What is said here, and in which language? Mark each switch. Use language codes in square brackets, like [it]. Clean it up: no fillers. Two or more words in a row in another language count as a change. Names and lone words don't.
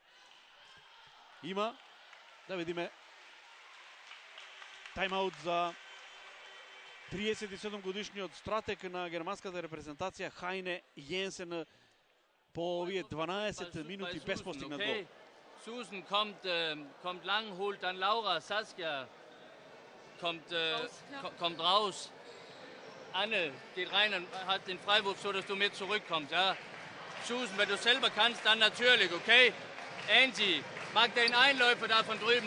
[mk] Има, да видиме, тайм-аут за 37 годишниот стратег на германската репрезентација Хајне Јенсен по овие 12 минути без постигнат гол. [de] Susan kommt lang, holt dann Laura, Saskia kommt raus. Anne geht rein und hat den Freiwurf, so dass du mit zurückkommst. Ja. Susan, wenn du selber kannst, dann natürlich, okay? Angie, mag den Einläufer da von drüben.